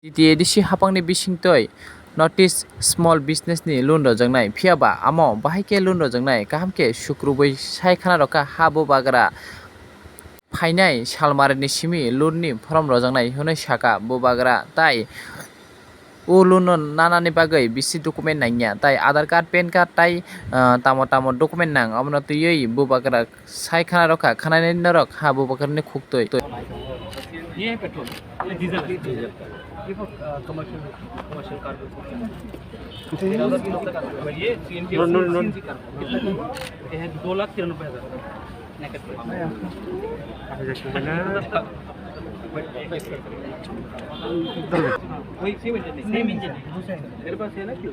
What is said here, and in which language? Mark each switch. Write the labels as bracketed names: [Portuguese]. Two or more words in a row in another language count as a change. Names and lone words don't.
[Kok Borok] DTADC hapangni bisingtoi notice [English] small business [Kok Borok] ni loan rojaknai phiaba amo bahai loan rojaknai kahamke sukruboi saikhana roka habo bagra phainai salmarni simi loan ni form rojaknai hunai saka bo bagra tai o loan no nanani bagai bisi document naingya tai aadhar card pan card tai tamo document nang amno tuyoi bo bagra saikhana roka khanai norok ha bo bagra ni khuktoi [Hindi] ये है पेट्रोल, ये डीजल देखो [English] commercial car [Hindi] ये [English] CNG car [Hindi] ये है 2,93,000 नेकेट वही [English] same engine [Hindi] मेरे पास है ना क्यों?